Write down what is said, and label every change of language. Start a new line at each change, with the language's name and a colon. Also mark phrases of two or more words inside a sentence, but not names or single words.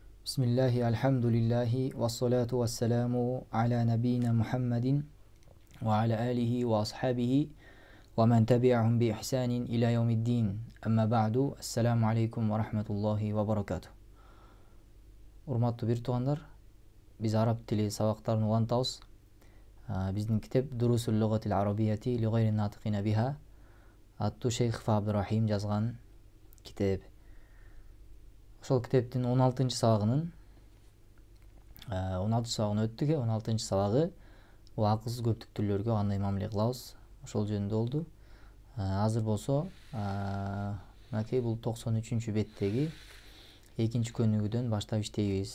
Arabic: بسم الله الحمد لله والصلاة والسلام على نبينا محمد وعلى آله وأصحابه ومن تبعهم بإحسان إلى يوم الدين. أما بعد السلام عليكم ورحمة الله وبركاته.
Kyrgyz: Урматтуу бир туугандар, биз араб тили сабактарын улантабыз. Биздин китеп Дурусул лугатил арабияти ли гайри натикина биха аттуу Шейх Абдурахим жазган китеп. Ошол китептин 16 сабагынын 16 сабагын өттүк. 16 сабагы бул акылсыз көптүктүүлөргө кандай мамиле кылабыз ошол жөнүндө болду. Азыр болсо мынакей бул 93 беттеги экинчи көнүгүүдөн баштап иштейбиз.